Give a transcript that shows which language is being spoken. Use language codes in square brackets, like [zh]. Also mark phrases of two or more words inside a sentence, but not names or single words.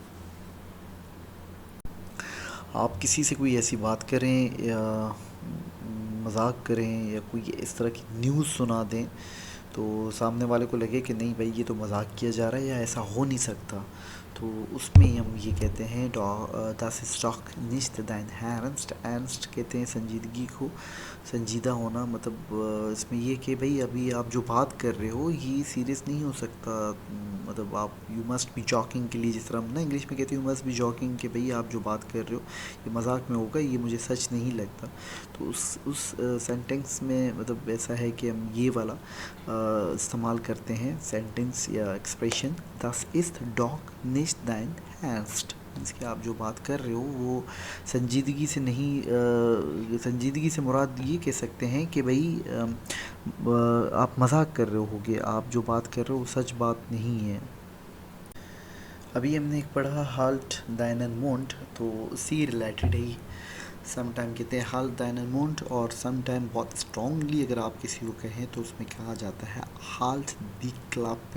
[ur] آپ کسی سے کوئی ایسی بات کریں یا مذاق کریں یا کوئی اس طرح کی نیوز سنا دیں تو سامنے والے کو لگے کہ نہیں بھائی یہ تو مذاق کیا جا رہا ہے یا ایسا ہو نہیں سکتا، تو اس میں ہم یہ کہتے ہیں [de] das ist doch nicht dein Ernst. [ur] ernst کہتے ہیں سنجیدگی کو، سنجیدہ ہونا. مطلب اس میں یہ کہ بھائی ابھی آپ جو بات کر رہے ہو یہ سیریس نہیں ہو سکتا. مطلب آپ [en] you must be joking [ur] کے لیے، جس طرح ہم نا انگلش میں کہتے ہیں [en] you must be joking, [ur] کہ بھائی آپ جو بات کر رہے ہو یہ مذاق میں ہوگا، یہ مجھے سچ نہیں لگتا. تو اس سینٹینس میں مطلب ایسا ہے کہ ہم یہ والا استعمال کرتے ہیں سینٹینس یا ایکسپریشن [de] das ist doch nicht dein Ernst. [ur] مینس کہ آپ جو بات کر رہے ہو وہ سنجیدگی سے نہیں، سنجیدگی سے مراد یہ کہہ سکتے ہیں کہ بھائی آپ مذاق کر رہے ہوگے، آپ جو بات کر رہے ہو وہ سچ بات نہیں ہے. ابھی ہم نے ایک پڑھا [de] halt deinen Mund, [ur] تو اسی ریلیٹڈ ہی سم ٹائم کہتے ہیں [de] halt deinen Mund, [ur] اور سم ٹائم بہت اسٹرانگلی اگر آپ کسی کو کہیں تو اس میں کہا جاتا ہے [de] halt die Klappe.